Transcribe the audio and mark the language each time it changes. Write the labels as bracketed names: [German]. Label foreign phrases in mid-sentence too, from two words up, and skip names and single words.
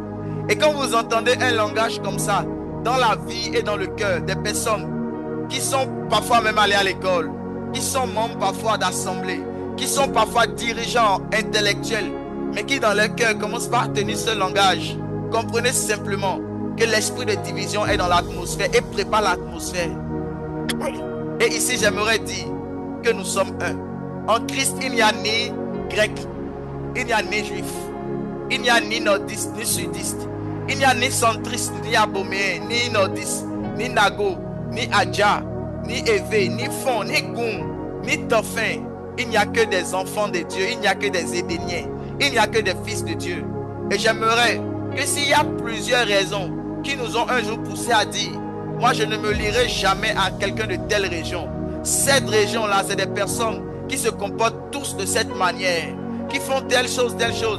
[French] Et quand vous entendez un langage comme ça, dans la vie et dans le cœur des personnes qui sont parfois même allées à l'école, qui sont membres parfois d'assemblées, qui sont parfois dirigeants intellectuels, mais qui dans leur cœur commencent par tenir ce langage, comprenez simplement que l'esprit de division est dans l'atmosphère et prépare l'atmosphère. Et ici, j'aimerais dire que nous sommes un. En Christ, il n'y a ni grec, il n'y a ni juif, il n'y a ni nordiste, ni sudiste, il n'y a ni centriste, ni aboméen, ni nordiste, ni nago, ni adja, ni évé, ni fond, ni goum, ni dauphin. Il n'y a que des enfants de Dieu, il n'y a que des Édéniens, il n'y a que des fils de Dieu. Et j'aimerais que s'il y a plusieurs raisons qui nous ont un jour poussé à dire, moi je ne me lierai jamais à quelqu'un de telle région. Cette région-là, c'est des personnes qui se comportent tous de cette manière, qui font telle chose, telle chose.